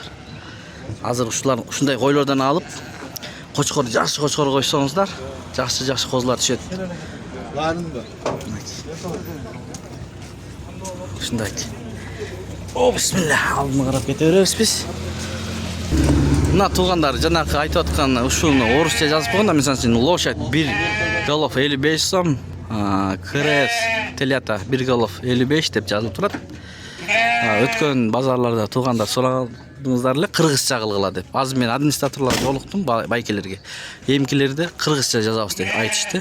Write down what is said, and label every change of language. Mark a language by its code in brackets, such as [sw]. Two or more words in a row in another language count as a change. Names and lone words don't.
[uz] Hozir shular shunday qo'ylardan olib, qo'chqor yaxshi qo'chqor qo'ysangizlar, yaxshi qo'zlar tushadi. Larinda. Shunday. O bismillah, oldin qarab ketaveramiz biz. [ky] Мына туугандар жанакы айтып аткан ушуну орусча жазып койгонда, мисалы [ru] лошадь 1 голов [ky] 55 сом, [ru] крес телята 1 голов [ky] 55 деп жазылып турат. Өткөн базарларда туугандар сурагыңыздар эле кыргызча кылгыла деп. Азыр мен администраторлорго жолуктум, байкелерге. Эмкилерди кыргызча жазабыз деп айтышты.